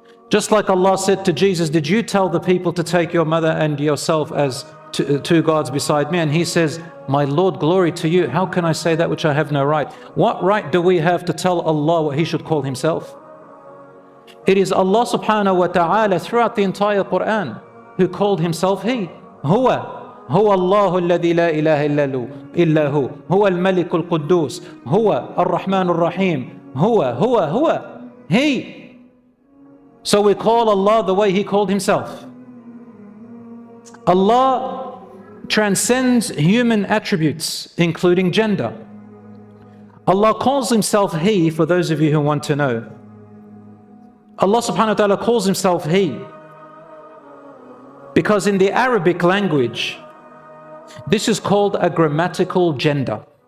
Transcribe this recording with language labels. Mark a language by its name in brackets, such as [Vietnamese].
[English] Just like Allah said to Jesus, did you tell the people to take your mother and yourself as two gods beside me? And he says, my Lord, glory to you. How can I say that which I have no right? What right do we have to tell Allah what He should call Himself? It is Allah subhanahu wa ta'ala throughout the entire Quran who called Himself He. [Arabic] Huwa. هو الله الذي لا إله إلا هو هو الملك القدوس هو الرحمن الرحيم هو He. [English] So we call Allah the way He called Himself. Allah transcends human attributes, including gender. Allah calls Himself He, for those of you who want to know. Allah subhanahu wa ta'ala calls Himself He because in the Arabic language, this is called a grammatical gender.